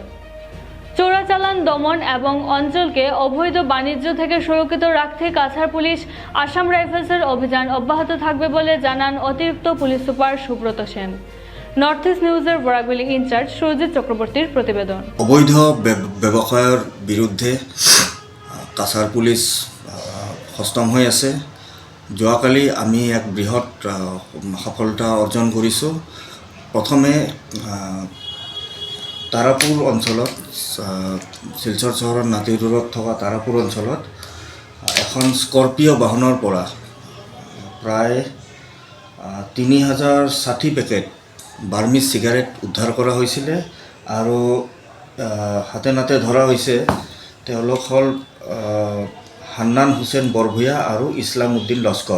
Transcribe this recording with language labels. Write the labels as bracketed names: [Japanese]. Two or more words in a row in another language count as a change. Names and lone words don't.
[Bangla] চোরাচালান দমন এবং অঞ্চলকে অবৈধ বাণিজ্য থেকে সুরক্ষিত রাখতে কাছাড় পুলিশ আসাম রাইফেলসের অভিযান অব্যাহত থাকবে বলে জানান অতিরিক্ত পুলিশ সুপার সুব্রত সেন। নর্থ ইস্ট নিউজের বরাকভ্যালি ইনচার্জ সুরজিৎ চক্রবর্তীর প্রতিবেদন। [Assamese] অবৈধ ব্যৱসায়ৰ বিৰুদ্ধে কাছাৰ পুলিচ সষ্টম হৈ আছে। যোৱাকালি আমি এক বৃহৎ সফলতা অৰ্জন কৰিছোঁ। প্ৰথমে তাৰাপুৰ অঞ্চলত, শিলচৰ চহৰৰ নাতি ৰোডত থকা তাৰাপুৰ অঞ্চলত এখন স্কৰপিঅ' বাহনৰ পৰা প্ৰায় ৩,০৬০ পেকেট বাৰ্মিজ চিগাৰেট উদ্ধাৰ কৰা হৈছিলে আৰু হাতে নাতে ধৰা হৈছে তেওঁলোক হ'ল হান্নান হোসেন বৰভূয়া আৰু ইছলাম উদ্দিন লস্কৰ।